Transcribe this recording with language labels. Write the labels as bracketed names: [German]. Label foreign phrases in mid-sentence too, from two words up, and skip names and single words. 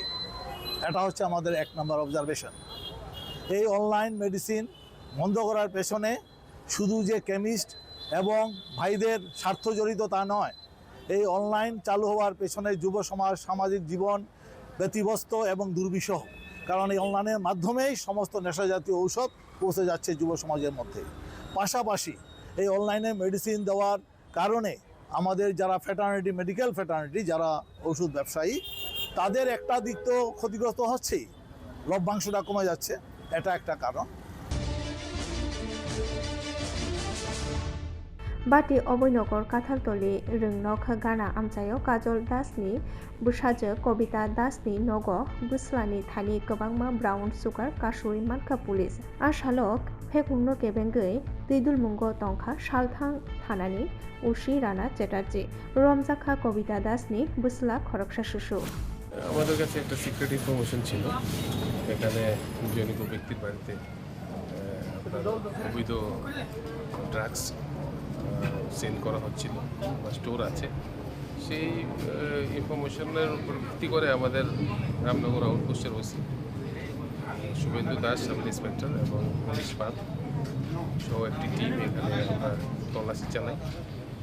[Bangla] এটা হচ্ছে আমাদের 1 নম্বর অবজারভেশন। এই [English] online medicine [Bangla] বন্ধ করার পেছনে শুধু যে কেমিস্ট এবং ভাইদের স্বার্থ জড়িত তা নয়, এই অনলাইন চালু হওয়ার পেছনে যুব সমাজ সামাজিক জীবন ব্যতিব্যস্ত এবং দুর্বিষহ, কারণ এই অনলাইনের মাধ্যমেই সমস্ত নেশা জাতীয় ঔষধ পৌঁছে যাচ্ছে যুব সমাজের মধ্যে। পাশাপাশি এই অনলাইনে মেডিসিন দেওয়ার কারণে আমাদের যারা ফ্যাটার্নিটি, [English] medical fraternity, [Bangla] যারা ওষুধ ব্যবসায়ী, তাদের একটা দিক তো ক্ষতিগ্রস্ত হচ্ছেই, লভ্যাংশটা কমে যাচ্ছে, এটা একটা কারণ। [Bodo] बाटी अबयनगर काथालतली रोंनक गाना आमचायो काजल दासनि बुसाजो कबिता दासनि नग बुस्लानि थानि गोबांमा [English] brown sugar [Bodo] कासुरि मानखा पुलिस आसालक फेकुंनो केबेंगै दैदुलमुंग तंखा सालथां थानानि उसी राना चेटार्जी रमजाखा कबिता दासनि बुस्ला खरकसा सुसु। [Bangla] আমাদের কাছে একটা [English] secret information [Bangla] ছিল, এখানে জনিত ব্যক্তির বাড়িতে আপনার অবৈধ [English] drugs sell [Bangla] করা হচ্ছিল বা স্টোর আছে। সেই ইনফরমেশনের উপর ভিত্তি করে আমাদের রামনগর আউটপোস্টের ওসি শুভেন্দু দাস, [English] sub inspector [Bangla] এবং পুলিশ পাত সহ একটি টিম এখানে আমরা তল্লাশি চালাই।